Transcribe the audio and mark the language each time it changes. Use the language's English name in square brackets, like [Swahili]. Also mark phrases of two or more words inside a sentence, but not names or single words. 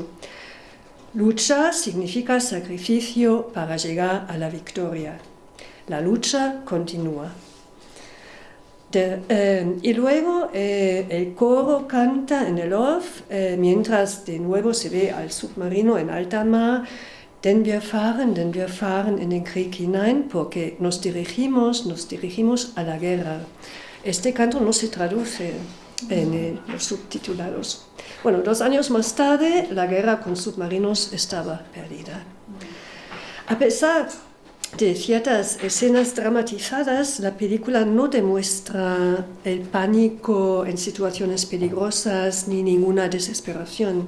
[Spanish] Lucha significa sacrificio para llegar a la victoria. La lucha continúa. Y luego el coro canta en el off, mientras de nuevo se ve al submarino en alta mar, [German] denn wir fahren in den Krieg hinein, [Spanish] porque nos dirigimos a la guerra. Este canto no se traduce en los subtitulados. Bueno, 2 años más tarde, la guerra con submarinos estaba perdida. A pesar de ciertas escenas dramatizadas, la película no demuestra el pánico en situaciones peligrosas ni ninguna desesperación.